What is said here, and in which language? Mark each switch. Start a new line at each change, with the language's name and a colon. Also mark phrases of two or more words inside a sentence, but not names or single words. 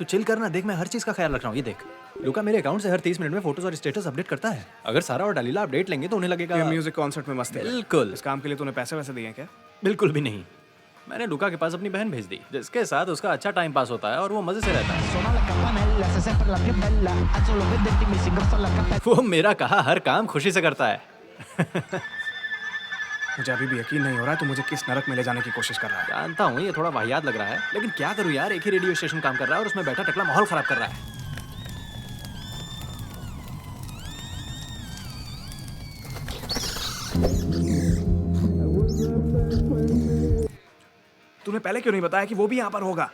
Hindi: चिल करना, देख मैं हर चीज का ख्याल रख रहा हूँ। ये देख, लुका मेरे अकाउंट से हर 30 मिनट में फोटोज और
English: status update
Hindi: करता है। अगर सारा और डलीला अपडेट लेंगे तो उन्हें लगेगा ये
English: music concert
Hindi: में मस्ती कर। बिल्कुल। इस काम के लिए तूने पैसे वैसे दिए हैं क्या? बिल्कुल भी नहीं। मैंने लुका के पास अपनी बहन भेज दी, जिसके साथ उसका अच्छा
English: time pass
Hindi: होता है और वो मजे से रहता है।
Italian: Suona la campanella, sei sempre la più bella. Alzo lo vedenti, mi si ingrossa la cappella.
Hindi: वो मेरा कहा हर काम खुशी से करता है। मुझे अभी भी यकीन नहीं हो रहा है तू मुझे किस नरक में ले जाने की कोशिश कर रहा है। जानता हूँ ये थोड़ा वाहियात लग रहा है, लेकिन क्या करूँ यार, एक ही
English: radio station
Hindi: काम कर रहा है और उसमें बैठा टकला माहौल खराब कर रहा है। तूने पहले क्यों नहीं बताया कि वो भी यहाँ पर होगा?